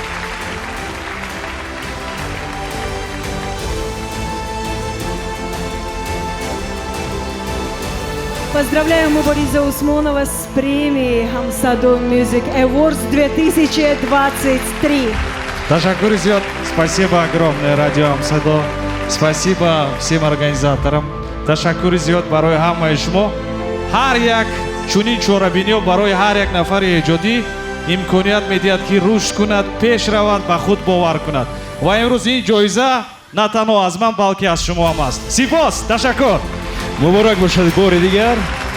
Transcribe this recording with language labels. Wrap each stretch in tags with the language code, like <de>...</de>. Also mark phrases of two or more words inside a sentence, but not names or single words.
<ru>Поздравляю Мубориза Усмонова с премией Хамсадо Music Awards 2023.</ru> <tg>Ташаккур идет.</tg> <ru>Спасибо огромное радио Хамсадо. Спасибо всем организаторам.</ru> <tg>Ташаккур идет барои ҳамаи шумо. Ҳар як чунин чорабиниё барои ҳар як нафари эҷодӣ имконият медиҳад ки рушд кунад, пеш равад, ба худ бовар кунад. Ва имрӯз ин ҷоиза на танҳо аз ман, балки аз шумо ҳам аст. Сипос, ташаккур. Муборак бошад бори дигар.</tg>